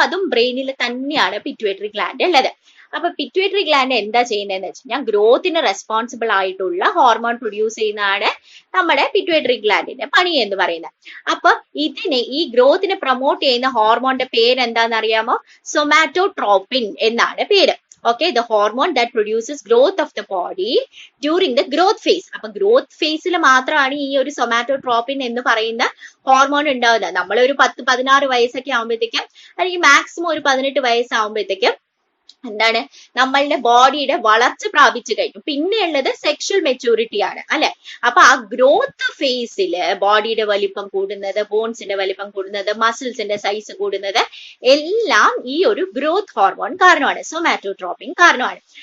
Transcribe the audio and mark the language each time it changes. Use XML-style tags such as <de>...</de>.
<ml>അതും ബ്രെയിനിൽ തന്നെയാണ് പിറ്റ്യൂട്ടറി ഗ്ലാൻഡ് ഉള്ളത്. അപ്പൊ പിറ്റ്യൂട്ടറി ഗ്ലാൻഡ് എന്താ ചെയ്യുന്നതെന്ന് വെച്ച് കഴിഞ്ഞാൽ ഗ്രോത്തിന് റെസ്പോൺസിബിൾ ആയിട്ടുള്ള ഹോർമോൺ പ്രൊഡ്യൂസ് ചെയ്യുന്നതാണ് നമ്മുടെ പിറ്റ്യൂട്ടറി ഗ്ലാൻഡിന്റെ പണി എന്ന് പറയുന്നത്. അപ്പൊ ഈ ഗ്രോത്തിനെ പ്രൊമോട്ട് ചെയ്യുന്ന ഹോർമോണിന്റെ പേര് എന്താണെന്ന് അറിയാമോ? സൊമാറ്റോട്രോപിൻ എന്നാണ് പേര്.</ml> <en>Okay, the hormone that produces growth of the body during the growth phase.</en> <ml>അപ്പൊ ഗ്രോത്ത് ഫേസിൽ മാത്രമാണ് ഈ ഒരു സൊമാറ്റോട്രോപിൻ എന്ന് പറയുന്ന ഹോർമോൺ ഉണ്ടാവുന്നത്. നമ്മളൊരു 10-16 വയസ്സൊക്കെ ആകുമ്പോഴത്തേക്കും, അല്ലെങ്കിൽ മാക്സിമം ഒരു 18 വയസ്സാകുമ്പോഴത്തേക്കും എന്താണ്, നമ്മളുടെ ബോഡിയുടെ വളർച്ച പ്രാപിച്ചു കഴിഞ്ഞു. പിന്നെയുള്ളത് സെക്ഷൽ മെച്യൂരിറ്റി ആണ് അല്ലെ. അപ്പൊ ആ ഗ്രോത്ത് ഫേസില് ബോഡിയുടെ വലിപ്പം കൂടുന്നത്, ബോൺസിന്റെ വലിപ്പം കൂടുന്നത്, മസിൽസിന്റെ സൈസ് കൂടുന്നത് എല്ലാം ഈ ഒരു ഗ്രോത്ത് ഹോർമോൺ കാരണമാണ്, സൊമാറ്റോട്രോപിൻ കാരണമാണ്.</ml>